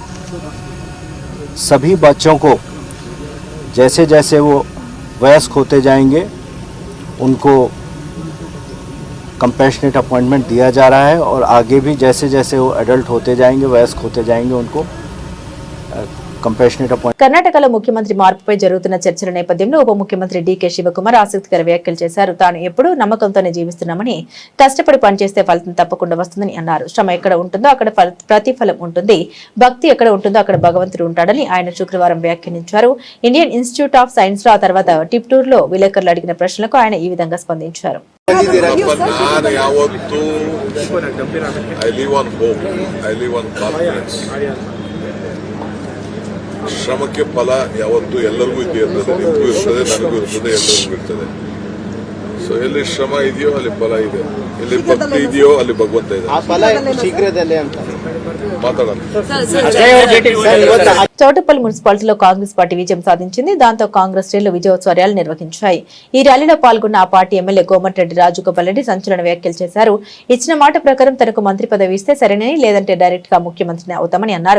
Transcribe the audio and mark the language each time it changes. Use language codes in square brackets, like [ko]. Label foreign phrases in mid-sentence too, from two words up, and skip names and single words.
[hi] सभी बच्चों को जैसे जैसे वो वयस्क होते जाएंगे उनको [en] compassionate appointment [hi] दिया जा रहा है और आगे भी जैसे जैसे वो एडल्ट होते जाएंगे, वयस्क होते जाएंगे, उनको [en] compassionate appointment. [te] కర్ణాటకలో ముఖ్యమంత్రి మార్పుపై జరుగుతున్న చర్చల నేపథ్యంలో ఉప ముఖ్యమంత్రి డీకే శివకుమార్ ఆసక్తికర వ్యాఖ్యలు చేశారు. తాను ఎప్పుడూ నమ్మకంతోనే జీవిస్తున్నామని, కష్టపడి పనిచేస్తే ఫలితం తప్పకుండా వస్తుందని అన్నారు. శ్రమ ఎక్కడ ఉంటుందో అక్కడ ప్రతిఫలం ఉంటుంది, భక్తి ఎక్కడ ఉంటుందో అక్కడ భగవంతుడు ఉంటాడని ఆయన శుక్రవారం వ్యాఖ్యానించారు. ఇండియన్ ఇన్స్టిట్యూట్ ఆఫ్ సైన్స్ లో ఆ తర్వాత టిప్టూర్ లో విలేకరులు అడిగిన ప్రశ్నలకు ఆయన ఈ విధంగా స్పందించారు. [kn] ಶ್ರಮಕ್ಕೆ ಫಲ ಯಾವತ್ತೂ ಎಲ್ಲರಿಗೂ ಇರ್ತದೆ, ನಿಮಗೂ ಇರ್ತದೆ, ನನಗೂ ಇರ್ತದೆ, ಎಲ್ಲರಿಗೂ ಇರ್ತದೆ. ಸೊ ಎಲ್ಲಿ ಶ್ರಮ ಇದೆಯೋ ಅಲ್ಲಿ ಫಲ ಇದೆ, ಎಲ್ಲಿ ಭಕ್ತಿ ಇದೆಯೋ ಅಲ್ಲಿ ಭಗವಂತ ಇದೆ. ಶೀಘ್ರದಲ್ಲೇ ಅಂತ మాట్లాడాలి. [te] చౌటుప్పల్ మున్సిపాలిటీలో కాంగ్రెస్ పార్టీ విజయం సాధించింది. దాంతో కాంగ్రెస్ శ్రేణులు విజయోత్సవాలు నిర్వహించాయి. ఈ ర్యాలీలో పాల్గొన్న ఆ పార్టీ ఎమ్మెల్యే కోమటిరెడ్డి రాజగోపాల్ రెడ్డి సంచలన వ్యాఖ్యలు చేశారు. ఇచ్చిన మాట ప్రకారం తనకు మంత్రి పదవి ఇస్తే సరేనని, లేదంటే డైరెక్ట్ గా ముఖ్యమంత్రిని అవుతామని అన్నారు.